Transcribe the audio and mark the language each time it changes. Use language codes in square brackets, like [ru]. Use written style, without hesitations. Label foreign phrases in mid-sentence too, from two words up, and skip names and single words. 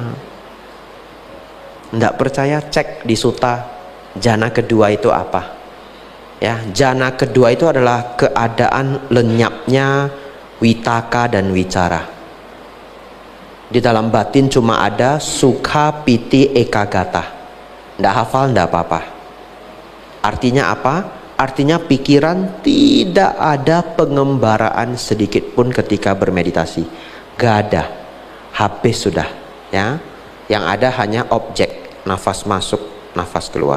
[id] Nggak percaya, cek di Sutta. Jana kedua itu apa? Ya, jana kedua itu adalah keadaan lenyapnya witaka dan wicara. Di dalam batin cuma ada [pi] sukha piti ekagata. [id] Nggak hafal, nggak apa-apa. Artinya apa? Artinya pikiran tidak ada pengembaraan sedikit pun ketika bermeditasi. Gak ada. Habis sudah. Ya. Yang ada hanya objek. Nafas masuk, nafas keluar.